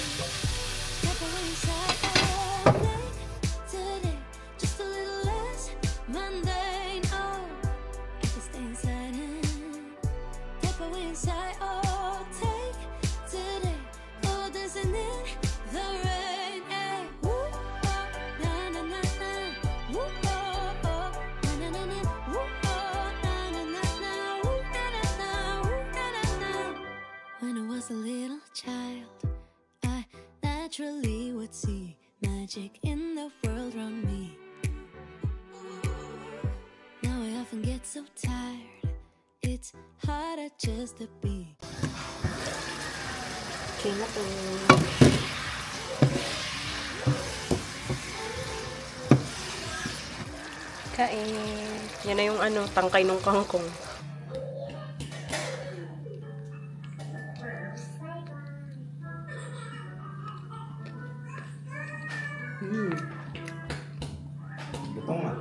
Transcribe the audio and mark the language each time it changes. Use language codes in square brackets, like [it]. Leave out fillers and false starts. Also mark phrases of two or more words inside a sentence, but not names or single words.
[en] Step away inside all day. Today, just a little less mundane. Oh, I can stay inside and step away inside all take today. Oh, dancing in the rain. Hey, woo, oh, na na na na. Woo, oh, oh, na na na na. Woo, oh, na na na na. Woo, na na na. Woo, na na na. When I was a little child, I naturally would see magic in the world around me. Now I often get so tired, it's harder just to be. [tl] Okay na po. Kain. Yan na yung tangkay ng kangkong. Lutong nga.